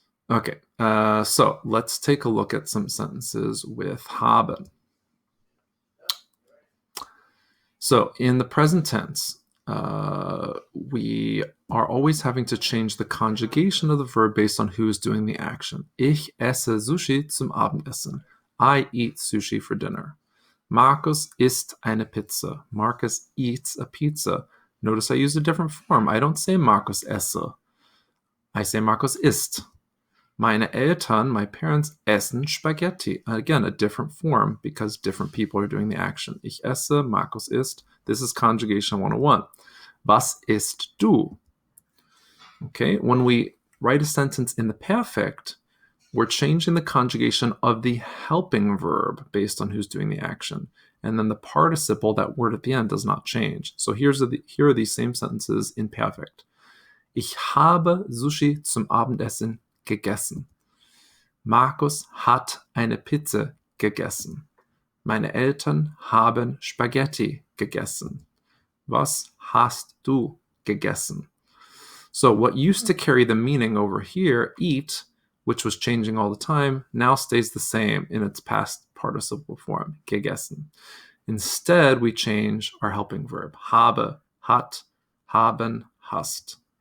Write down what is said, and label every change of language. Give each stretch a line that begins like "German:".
English: Okay, so let's take a look at some sentences with haben. So in the present tense, we are always having to change the conjugation of the verb based on who's doing the action.
German: Ich esse Sushi zum Abendessen.
English: I eat sushi for dinner.
German: Markus isst eine Pizza.
English: Markus eats a pizza. Notice I use a different form. I don't say Markus esse. I say Markus isst.
German: Meine Eltern,
English: my parents,
German: essen Spaghetti.
English: Again, a different form because different people are doing the action.
German: Ich esse, Markus isst.
English: This is conjugation 101.
German: Was isst du?
English: Okay, when we write a sentence in the perfect, we're changing the conjugation of the helping verb based on who's doing the action. And then the participle, that word at the end, does not change. So here are these same sentences in perfect.
German: Ich habe Sushi zum Abendessen gegessen. Markus hat eine Pizza gegessen. Meine Eltern haben Spaghetti gegessen. Was hast du gegessen?
English: So what used to carry the meaning over here, eat, which was changing all the time, now stays the same in its past participle form, gegessen. Instead, we change our helping verb, habe, hat, haben, hast.